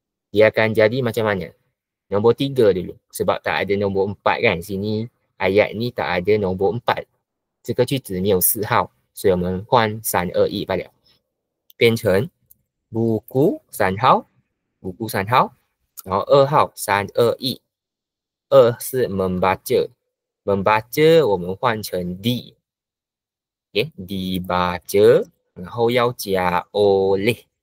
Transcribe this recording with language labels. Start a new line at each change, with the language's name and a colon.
Malay: Dia akan jadi macam mana? Nombor 3 dulu. Sebab tak ada nombor 4 kan. Sini ayat ni tak ada nombor 4.
Chinese: 这个句子没有4号，所以我们换3、2、1罢了。变成 buku 3号 buku 3号，然后2号3、2、1。 2是 membaca， membaca 我们换成 di， okay? dibaca， 然后要加 oleh。